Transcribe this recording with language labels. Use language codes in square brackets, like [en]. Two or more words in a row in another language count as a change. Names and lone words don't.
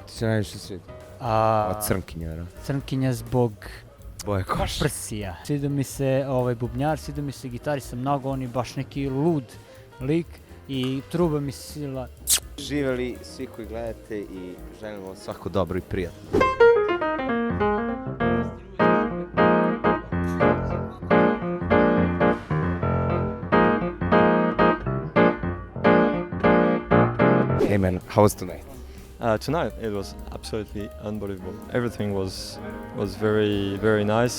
[sr] Ti se najviše svidi? Od crnkinja, vero? Crnkinja zbog Boje koša. prsija. Svidio mi se bubnjar, svidio mi se gitarista mnogo, on je baš neki lud lik i truba mi sila. Živeli svi koji gledate i želim vam svako dobro i prijatno. [en] Hey man, how was tonight? Tonight it was absolutely unbelievable. Everything was very, very nice.